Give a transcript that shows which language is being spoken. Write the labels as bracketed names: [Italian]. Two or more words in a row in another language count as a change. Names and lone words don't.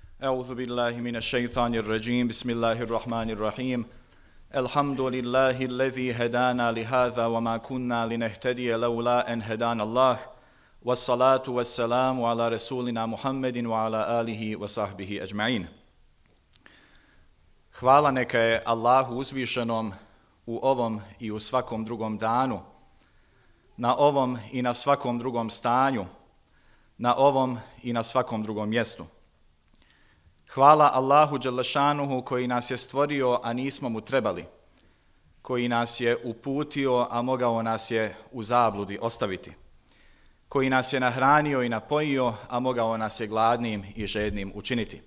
[Arabic] أعوذ بالله من الشيطان الرجيم بسم الله الرحمن الرحيم الحمد لله الذي هدانا لهذا وما كنا لنهتدي لولا أن هدانا الله والصلاة والسلام على رسولنا محمد وعلى آله وصحبه أجمعين. [Bosnian] Hvala neka je Allahu uzvišenom u ovom i u svakom drugom danu, na ovom i na svakom drugom stanju, na ovom i na svakom drugom mjestu. Hvala Allahu Đelešanuhu koji nas je stvorio, a nismo mu trebali, koji nas je uputio, a mogao nas je u zabludi ostaviti, koji nas je nahranio i napojio, a mogao nas je gladnim i žednim učiniti.